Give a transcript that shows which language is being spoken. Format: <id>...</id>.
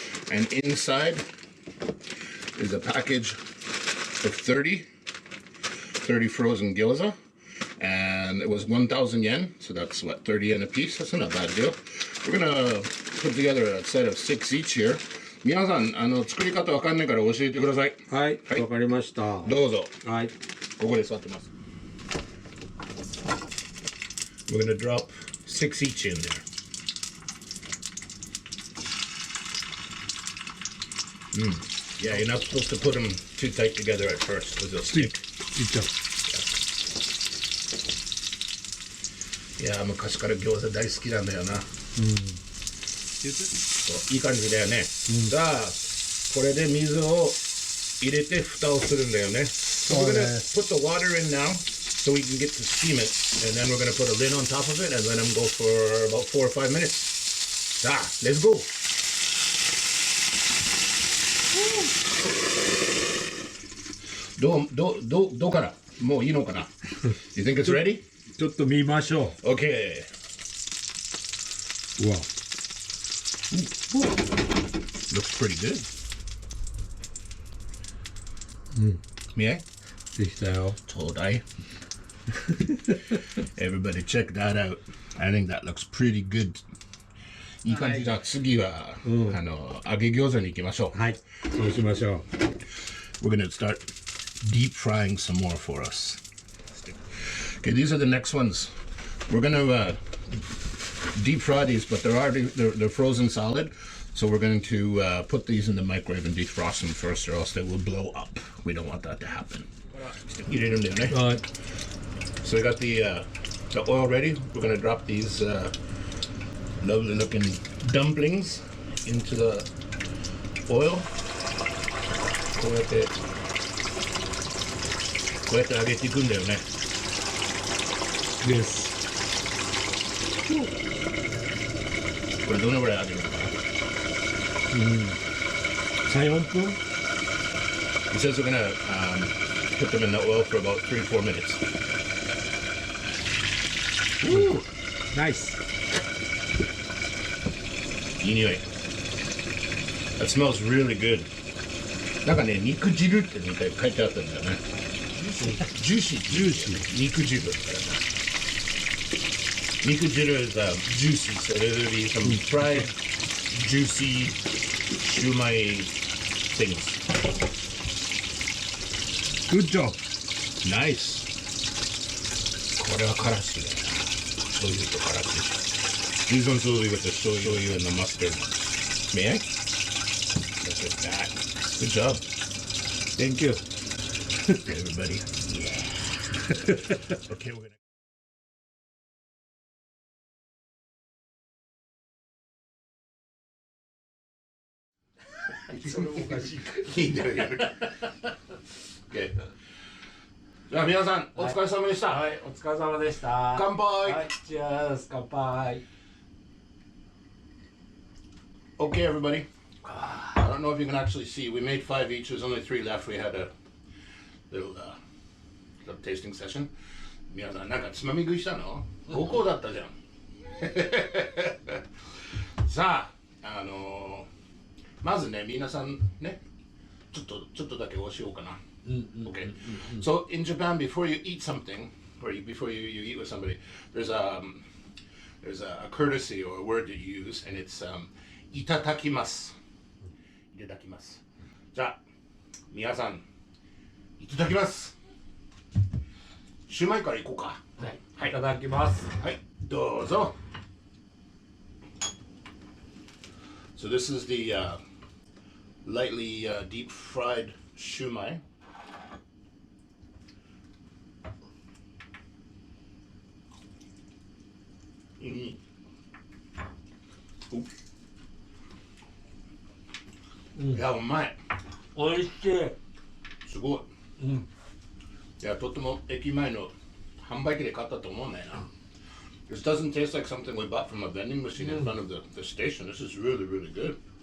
<en>And inside is a package of 30 frozen gyoza. And it was 1,000 yen, so that's what, 30 yen a piece? That's not a bad deal. We're gonna put together a set of 6 each here.</en> <ja>皆さん、作り方わかんないから教えてください。はい、わかりました。どうぞ。はい。ここで座ってます。</ja> <en>We're gonna drop 6 each in there. Yeah, you're not supposed to put them too tight together at first because they'll stick.</en> <ja>いっちゃう。いや、昔から餃子大好きなんだよな。いい感じだよね。じゃあ、これで水を入れて蓋をするんだよね。</ja> <en>So we're gonna put the water in now so we can get to steam it, and then we're gonna put a lid on top of it and let them go for about 4 or 5 minutes. さあ、let's go!</en> <ja>どうかな？もういいのかな？</ja> <en>You think it's ready?</en> <ja>ちょっと見ましょう。</ja> <en>Okay.</en> <ja>うわ。</ja> <en>Looks pretty good. May I?</en> <ja>できたよ。ちょうだい。</ja> <en>Everybody check that out. I think that looks pretty good.</en> <ja>いい感じだ。次は、揚げ餃子に行きましょう。はい。そうしましょう。</ja> <en>We're gonna start deep frying some more for us. Okay, these are the next ones. We're gonna deep fry these, but they're frozen solid. So we're going to put these in the microwave and defrost them first, or else they will blow up. We don't want that to happen. You did them there, right? So we got the oil ready. We're going to drop these lovely looking dumplings into the oil.</en> <ja>こうやって揚げていくんだよね。です。これどのぐらい揚げるのかな 3、4分</ja> <en>He says we're gonna put them in the oil for about 3-4 minutes. Woo! Nice.</en> <ja>いい匂い。</ja> <en>That smells really good.</en> <ja>なんかね、肉汁って書いてあったんだよね。ジューシー。肉汁。</ja> <en>肉汁 is juicy, so there will be some fried, juicy shumai things. Good job.</en> <ja>Nice. これはからしだよな。醤油とからし。</ja> <en>These ones will be with the shoyu and the mustard. May I? Look at that. Good job. Thank you. Okay, everybody. Yeah. Okay, we're gonna.</en> <ja>それおかしいか。いいんだよ。Okay. じゃあ皆さんお疲れ様でした。はい、お疲れ様でした。乾杯。はい、チアーズ、乾杯。</ja> <en>Okay, everybody. I don't know if you can actually see. We made 5 each. There's only 3 left. We had a little tasting session.</en> <ja>皆さんなんかつまみ食いしたの？5個だったじゃん。さあ、まずね、皆さんね、ちょっとだけお塩かな。</ja> <en>Okay. So in Japan, before you eat something, or before you eat with somebody, there's a courtesy or a word that you use, and it's いただきます。</en> <ja>いただきます。じゃあ、皆さん、いただきます。シュマイからいこうか。はい、いただきます。はい、どうぞ。</ja> <en>So this is the lightly deep fried shumai. Mm. Ooh.</en> <ja>いや、うまい。おいしい。すごい。いや、とっても駅前の販売機で買ったと思うんだよな。</ja> <en>This doesn't taste like something we bought from a vending machine in front of the station. This is really, really good.</en>